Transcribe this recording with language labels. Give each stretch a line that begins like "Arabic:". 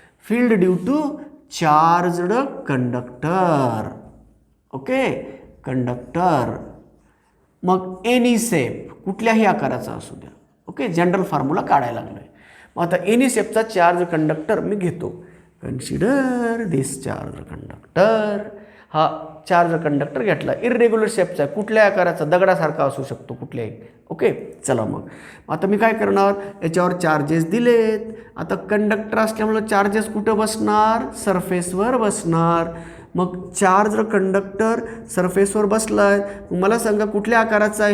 English: Field due to charged conductor.
Marathi: Okay, conductor, मग any shape, कुठल्याही आकाराचा असू द्या. ओके, जनरल फॉर्म्युला काढायला लागलोय. मग आता एनी शेपचा चार्ज कंडक्टर मी घेतो.
English: Consider this charge conductor.
Marathi: हा चार्ज कंडक्टर घेतला, इरेग्युलर शेपचा आहे, कुठल्या आकाराचा, दगडासारखा असू शकतो कुठल्याही. ओके, चला मग आता मी काय करणार, याच्यावर चार्जेस दिलेत. आता कंडक्टर असल्यामुळे चार्जेस कुठं बसणार? सरफेसवर बसणार. मग चार्ज कंडक्टर सरफेसवर बसलाय, मला सांगा कुठल्या आकाराचा आहे?